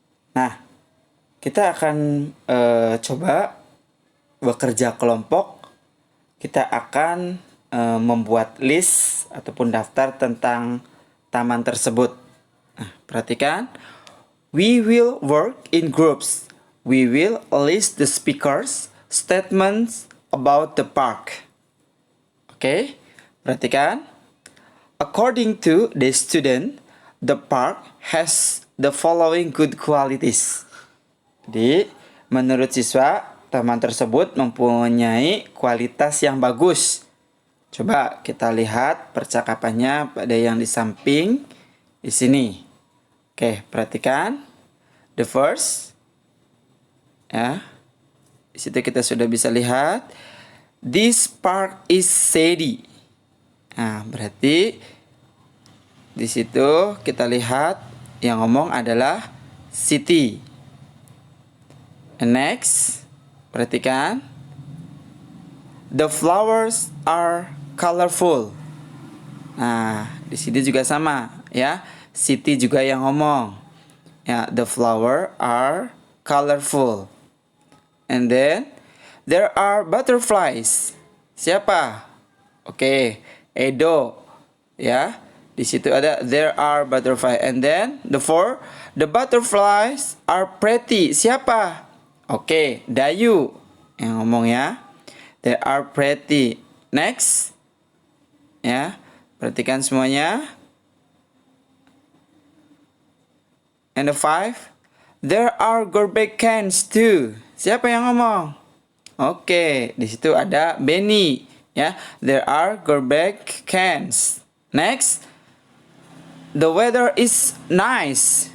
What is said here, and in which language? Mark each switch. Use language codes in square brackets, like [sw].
[id] Nah, kita akan coba bekerja kelompok. Kita akan membuat list ataupun daftar tentang taman tersebut. Nah, perhatikan. [en] We will work in groups. We will list the speakers' statements about the park. Oke, [id] perhatikan. [en] According to the student, the park has the following good qualities. [id] Jadi, menurut siswa, taman tersebut mempunyai kualitas yang bagus. Coba kita lihat percakapannya pada yang di samping di sini. Oke, perhatikan. [en] The first, [id] ya. Di situ kita sudah bisa lihat. [en] This park is shady. [id] Nah, berarti di situ kita lihat yang ngomong adalah Siti. [en] And next, [id] perhatikan. [en] The flowers are colorful. [id] Nah, di sini juga sama, ya. Siti juga yang ngomong. Ya, [en] the flower are colorful. And then there are butterflies. [id] Siapa? Oke, Edo. Ya, di situ ada [en] there are butterflies. And then the butterflies are pretty. [id] Siapa? Oke, Dayu yang ngomong ya. [en] They are pretty. Next. [id] Ya, perhatikan semuanya. [en] And the 5, there are garbage cans too. [id] Siapa yang ngomong? Oke, di situ ada Benny. [en] Ya, there are garbage cans. Next, the weather is nice.